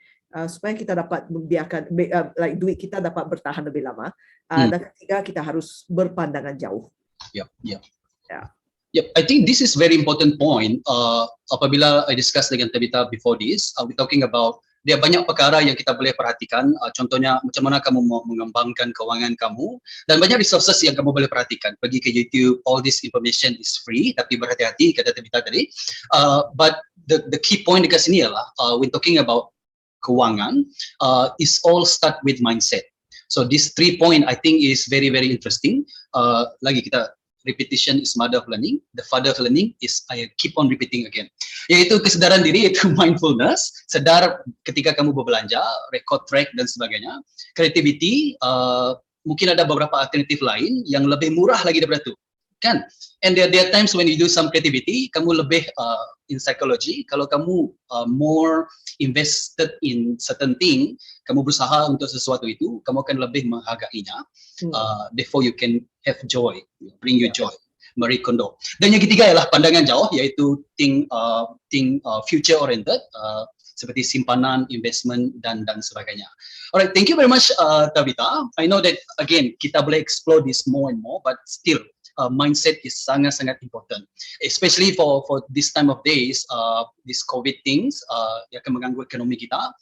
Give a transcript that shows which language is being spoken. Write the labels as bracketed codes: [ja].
[ms] Supaya kita dapat membiarkan duit kita dapat bertahan lebih lama. Dan ketiga, kita harus berpandangan jauh. [en] Yep, I think this is very important point. [ms] Apabila [en] I discuss [ms] dengan Tabitha [en] before this, we talking about [ms] dia banyak perkara yang kita boleh perhatikan. Contohnya macam mana kamu mau mengembangkan keuangan kamu, dan banyak resources yang kamu boleh perhatikan. Pergi ke YouTube, [en] all this information is free, [ms] tapi berhati-hati kata Tabitha tadi. [en] But the key point [ms] dekat sini ialah [en] when talking about keuangan, is all start with mindset. So this 3 point I think is very interesting. [ms] Lagi kita [en] repetition is mother of learning. The father of learning is I keep on repeating again. [ms] Yaitu kesedaran diri, yaitu mindfulness. Sedar ketika kamu berbelanja, record track dan sebagainya. Creativity, mungkin ada beberapa alternatif lain yang lebih murah lagi daripada itu, kan? [en] And there are times when you do some creativity, [ms] kamu lebih [en] in psychology. [ms] Kalau kamu [en] more invested in certain thing, [ms] kamu berusaha untuk sesuatu itu, kamu akan lebih menghargainya. [en] Therefore you can have joy, bring you joy. Marie Kondo. [ms] Dan yang ketiga ialah pandangan jauh, yaitu [en] think future oriented, [ms] seperti simpanan, investment dan sebagainya. [en] Alright, thank you very much Tabitha. I know that again [ms] kita boleh [en] explore this more and more, but still mindset is [ms] sangat [en] important, especially for this time of days, this COVID things [ms] yang akan mengganggu ekonomi kita.